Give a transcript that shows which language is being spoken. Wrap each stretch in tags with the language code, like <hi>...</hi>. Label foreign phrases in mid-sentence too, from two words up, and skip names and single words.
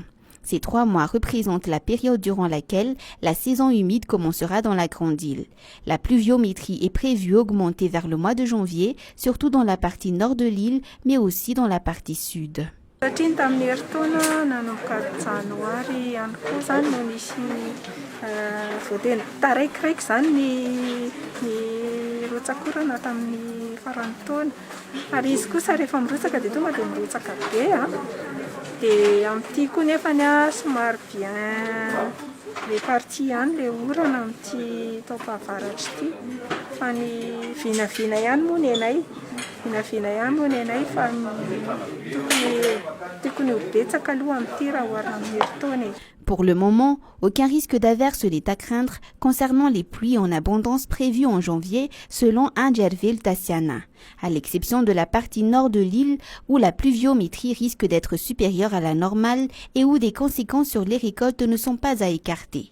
<fr>Ces 3 mois représentent la période durant laquelle la saison humide commencera dans la Grande Île. La pluviométrie est prévue augmenter vers le mois de janvier, surtout dans la partie nord de l'île, mais aussi dans la partie sud.</fr> <mg>Satria tamin'ny heritaona nanomboka janoary ihany koa zany no nisy voatena taraikiraiky zany ny rotsakorana tamin'ny faran'ny taona ary izy kosa rehefa mirotsaka dia tonga dia mirotsaka be dia amin'ity koa nefany somary</mg> <fr>bien les parties</fr> <mg>ihany le orana amin'ity taopahavaratra ity fa ny vinavina ihany moa ny anay fa tokony ho betsaka aloha amin'ity raha oharina amin'ny heritaona.</mg> <fr>Pour le moment, aucun risque d'averse n'est à craindre concernant les pluies en abondance prévues en janvier selon Andjervil Tassiana, à l'exception de la partie nord de l'île où la pluviométrie risque d'être supérieure à la normale et où des conséquences sur les récoltes ne sont pas à écarter.</fr>